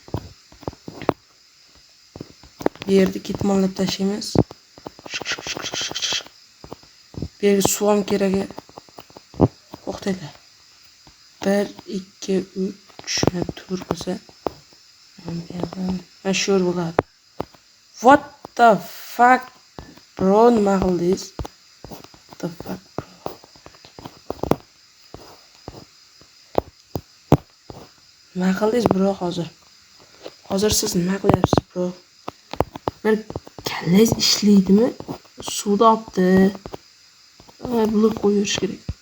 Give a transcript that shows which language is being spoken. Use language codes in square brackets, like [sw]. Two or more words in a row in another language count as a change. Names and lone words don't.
[uz] Bu yerda ketmonlab tashlaymiz. Bu yerga suv ham kerak. To'xtanglar. 1 2 3 4 bo'lsa. Mana shu bo'ladi. [en] What the fuck bro, [uz] nima qildingiz? [en] What the fuck bro? [uz] Nima qildingiz bro hozir? Hozir siz nima qilyapsiz bro? Bir kallangiz ishlaydimi? Suvda olibdi. Blok qo'yish kerak.